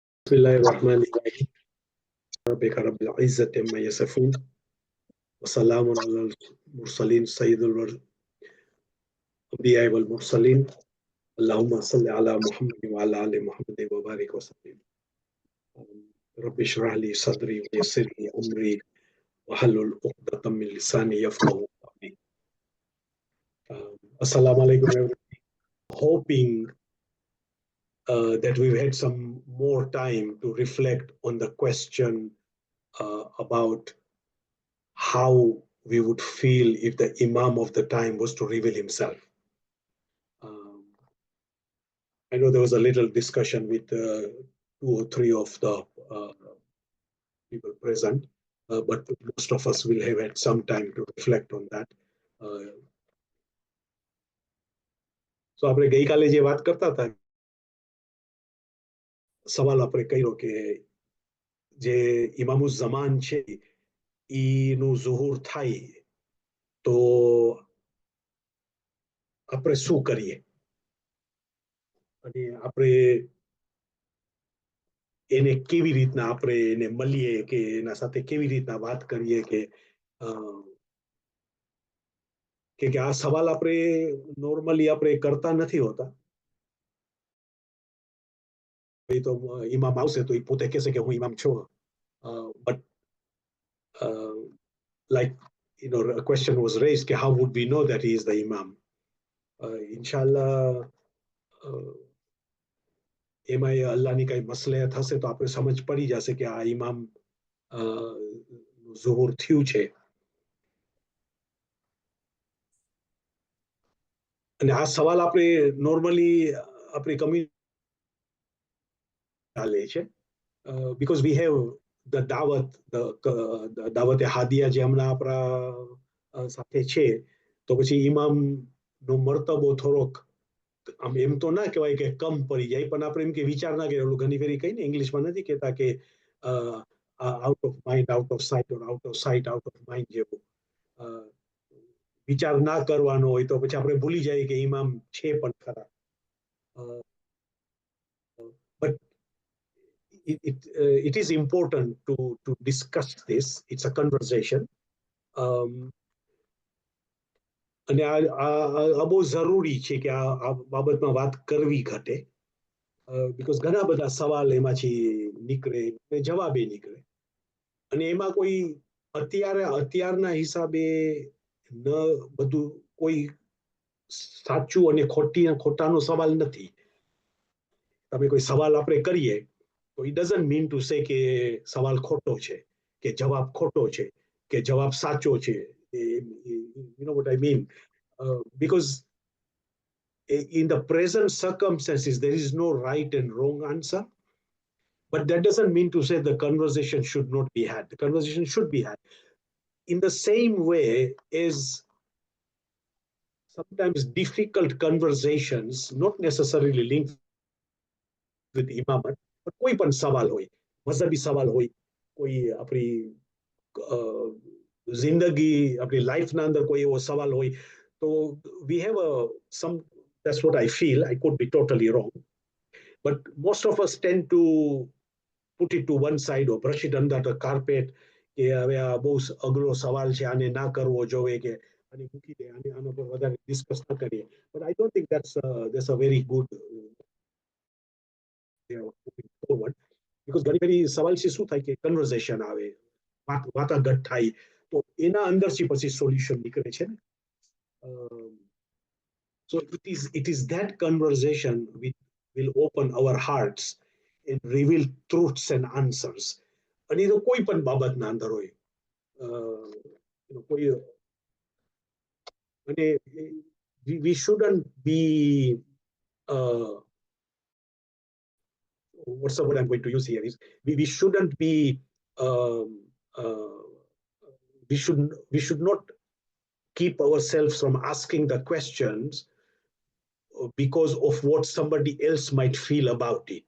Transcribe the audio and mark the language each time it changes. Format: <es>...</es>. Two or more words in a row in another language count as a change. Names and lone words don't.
<ar>بسم الله الرحمن الرحيم ربك رب العزة عما يصفون وسلام على المرسلين سيد الأنبياء والمرسلين اللهم صل على محمد وعلى آل محمد وبارك وسلم رب اشرح لي صدري ويسر لي أمري واحلل عقدة من لساني يفقهوا قولي. Assalamu alaikum everyone.</ar> <en>Hoping that we've had some more time to reflect on the question about how we would feel if the Imam of the time was to reveal himself. I know there was a little discussion with 2 or 3 of the people present, but most of us will have had some time to reflect on that.</en> <gu>So આપણે ગઈકાલે જે વાત કરતા હતા સવાલ આપણે કર્યો કે જે ઇમામ-ઉઝ-ઝમાન છે ઈનું ઝુહુર થાય તો આપણે શું કરીએ અને આપણે એને કેવી રીતના આપણે એને મળીએ કે એના સાથે કેવી રીતના વાત કરીએ કે આ સવાલ આપણે નોર્મલી આપણે કરતા નથી હોતા. એ તો ઇમામ આવશે તો એ પોતે કહેશે કે હું ઇમામ છું.</gu> <en>But like a question was raised કે how would we know that he is the imam?</en> <gu>Inshallah એમાં અલ્લાહની કઈ મસલહત હશે તો આપણે સમજ પડી જશે કે આ ઇમામ ઝુહુર થયું છે. અને આ સવાલ આપણે નોર્મલી આપણી કમ્યુનિટી ચાલે છે</gu> <en>because we have the</en> <gu>દાવત હાદિયા જે હમણાં આપણા સાથે છે તો પછી ઇમામનો મર્તબો થોડોક આમ એમ તો ના કહેવાય કે કમ પડી જાય પણ આપણે એમ કે વિચાર ના કરીએ. ઘણી ફેરી કહીને ઇંગ્લિશમાં નથી કહેતા કે</gu> <en>out of mind out of sight or out of sight out of mind</en> <gu>જેવું વિચાર ના કરવાનો હોય તો પછી આપણે ભૂલી જઈએ કે ઇમામ છે પણ ખરા.</gu> <en>But it is important to discuss this. It's a conversation.</en> <gu>અને આ બહુ જરૂરી છે કે આ બાબતમાં વાત કરવી ઘટે બીકોઝ ઘણા બધા સવાલ એમાંથી નીકળે જવાબે નીકળે અને એમાં કોઈ અત્યારના હિસાબે ન બધું કોઈ સાચું અને ખોટાનો સવાલ નથી. તમે કોઈ સવાલ આપણે કરીએ તો</gu> <en>it doesn't mean to say</en> <gu>કે સવાલ ખોટો છે કે જવાબ ખોટો છે કે જવાબ સાચો છે.</gu> <en>You know what I mean? Because in the present circumstances, there is no right and wrong answer. But that doesn't mean to say the conversation should not be had. The conversation should be had. In the same way as sometimes difficult conversations, not necessarily linked with imamat, but</en> <gu>કોઈ પણ સવાલ હોય, મઝહબી સવાલ હોય, કોઈ આપણી ઝિંદગી, આપણી લાઈફ ના અંદર કોઈ એવો સવાલ હોય,</gu> <en>so we have some, that's what I feel, I could be totally wrong, but most of us tend to put it to one side or brush it under the carpet</en> <gu>કે હવે આ બહુ અઘરો સવાલ છે આને ના કરવો જોઈએ કે આને મૂકી દે આના પર વધારે ડિસ્કસ ના કરીએ.</gu> <en>But I don't think that's a very good moving forward because</en> <gu>ઘણી ફેરી સવાલ છે શું થાય કે કન્વર્ઝેશન આવે વાટાઘાટ થાય તો એના અંદરથી પછી સોલ્યુશન નીકળે છે ને.</gu> <en>So it is that conversation which will open our hearts and reveal truths and answers.</en> <gu>અને એ તો કોઈ પણ બાબતના અંદર હોય કોઈ અને</gu> <en>we shouldn't be what's the word I'm going to use here is we shouldn't be we should not keep ourselves from asking the questions because of what somebody else might feel about it.</en>